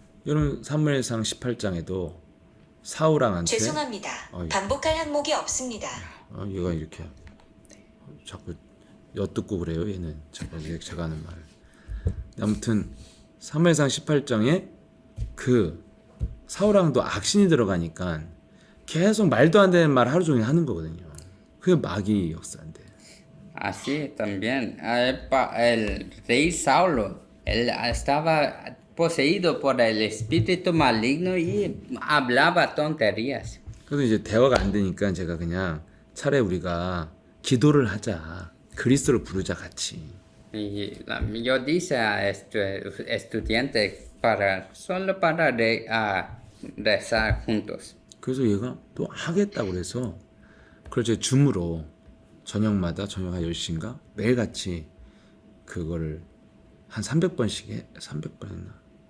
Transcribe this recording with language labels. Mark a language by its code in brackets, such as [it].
[ko] 여러분 사무엘상 18장에도 사울왕한테 죄송합니다. 반복할 항목이 없습니다. 얘가 이렇게 자꾸 엿듣고 그래요. 얘는 제가 하는 말. 아무튼 사무엘상 18장에 그 사울왕도 악신이 들어가니까 계속 말도 안 되는 말 하루 종일 하는 거거든요. 그게 마귀 역사인데. [es] Así también el rey Saulo, él estaba poseído por el espíritu maligno y hablaba tonterías. [ko] 그래서 이제 대화가 안 되니까 제가 그냥 차라리 우리가 기도를 하자. 그리스도를 부르자 같이. [es] Y yo dice a este estudiante solo para rezar juntos. [ko] 그래서 얘가 또 하겠다고 그래서 그걸 제가 줌으로 저녁마다 저녁 한 10시인가 매일같이 그거를 한 300번씩 해. 300번 했나?